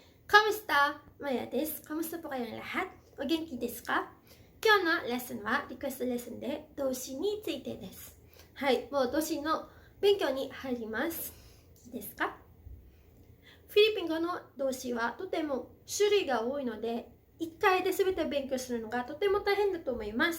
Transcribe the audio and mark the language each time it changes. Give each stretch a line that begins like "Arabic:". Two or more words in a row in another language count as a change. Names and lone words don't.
Filipino: Kamusta? Maya desu. Kamusta po kayong lahat?
Japanese: お元気ですか? 今日のレッスンはリクエストレッスンで動詞についてです。はい、もう動詞の勉強に入ります。いいですか？フィリピン語の動詞はとても種類が多いので、1回で全て勉強するのがとても大変だと思います。